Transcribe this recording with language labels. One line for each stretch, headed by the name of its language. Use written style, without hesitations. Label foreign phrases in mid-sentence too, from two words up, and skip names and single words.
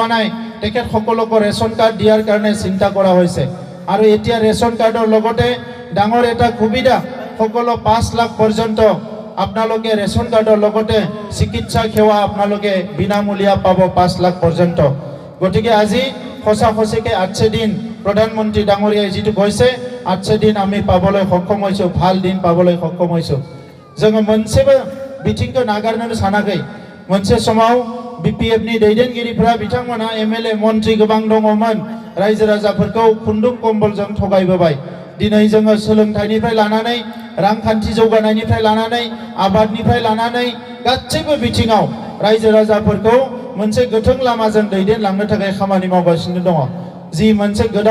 Assamese: নাই তেখেতসকলক ৰেচন কাৰ্ড দিয়াৰ কাৰণে চিন্তা কৰা হৈছে আৰু এতিয়া ৰেচন কাৰ্ডৰ লগতে ডাঙৰ এটা সুবিধা সকলো 5 লাখ পৰ্যন্ত আপোনালোকে ৰেচন কাৰ্ডৰ লগতে চিকিৎসা সেৱা আপোনালোকে বিনামূলীয়া পাব 5 লাখ পৰ্যন্ত গতিকে আজি সঁচাকৈ 8 দিন প্ৰধানমন্ত্ৰী ডাঙৰীয়াই যিটো কৈছে 8 দিন আমি পাবলৈ সক্ষম হৈছোঁ ভাল দিন পাবলৈ সক্ষম হৈছোঁ
Bodo: जोङो मोनसेबो बिथिंखौ नागारनो सानाखै मोनसे समाव BPFनि दैदेनगिरिफोरा बिथांमोना MLA मन्त्रि गोबां दङमोन रायजो राजाफोरखौ खुन्दुं कम्बलजों थगायबोबाय दिनै जोङो सोलोंथाइनिफ्राय लानानै रांखान्थि जौगानायनिफ्राय लानानै आबादनिफ्राय लानानै गासैबो बिथिङाव रायजो राजाफोरखौ मोनसे गोथों लामाजों दैदेनलांनो थाखाय खामानि मावगासिनो दङ जि मोनसे गोदा